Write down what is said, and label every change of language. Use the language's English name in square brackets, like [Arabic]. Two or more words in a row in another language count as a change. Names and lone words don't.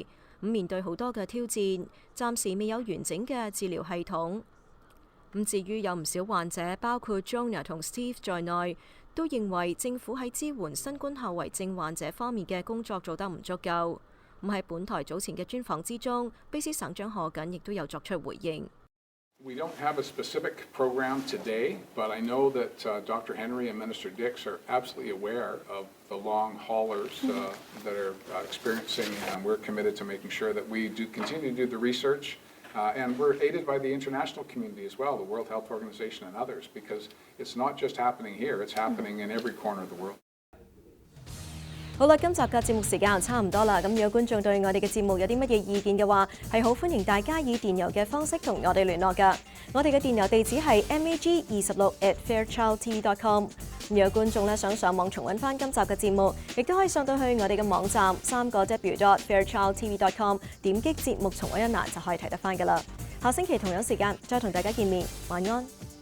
[Cantonese] 面對好多嘅挑戰，暫時未有完整嘅治療系統。至於有唔少患者，包括 Jonah 同 Steve 在內，都認為政府喺支援新冠後遺症患者方面嘅工作做得唔足夠。喺本台早前嘅專訪之中，卑詩省長賀錦亦都有作出回應。 [English] We don't have a specific program today, but I know that Dr. Henry and Minister Dix are absolutely aware of the long haulers that are experiencing, and we're committed to making sure that we do continue to do the research, and we're aided by the international community as well, the World Health Organization and others, because it's not just happening here, it's happening in every corner of the world. [Cantonese] 好啦，今集嘅節目時間差唔多啦。咁如果觀眾對我哋嘅節目有啲乜嘢意見嘅話，係好歡迎大家以電郵嘅方式同我哋聯絡㗎。我哋嘅電郵地址係 mag26@fairchildtv.com。如果觀眾咧想上網重溫翻今集嘅節目，亦都可以上到去我哋嘅網站3w.fairchildtv.com， 點擊節目重溫一欄就可以睇得翻㗎啦。下星期同樣時間再同大家見面，晚安。